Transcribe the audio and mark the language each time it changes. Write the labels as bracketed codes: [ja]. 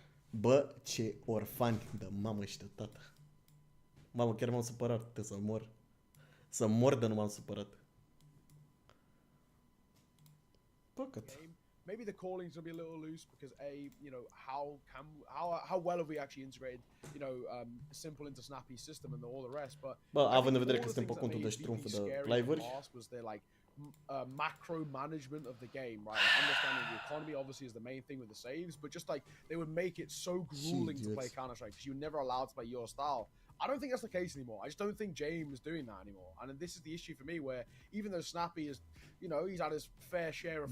[ro] Bă, ce orfani de mamă și de tată. Mamă, chiar m-am supărat, trebuie să mor. Să mor, dar nu m-am supărat. Păcat. [en] Maybe the calling's gonna be a little loose because you know, how well have we actually integrated, you know, simple into snappy system and all the rest, but [ro] Bă, având în vedere că suntem pe contul de ștrumfă de live-uri. [en] Was their like macro management of the game, right? Like understanding the economy obviously is the main thing with the saves, but just like they would make it so grueling to play Counter-Strike because you're never allowed to play your style. I don't think that's the case anymore. I just don't think James is doing that anymore. And this is the issue for me where even though Snappy is, you know, he's had his fair share of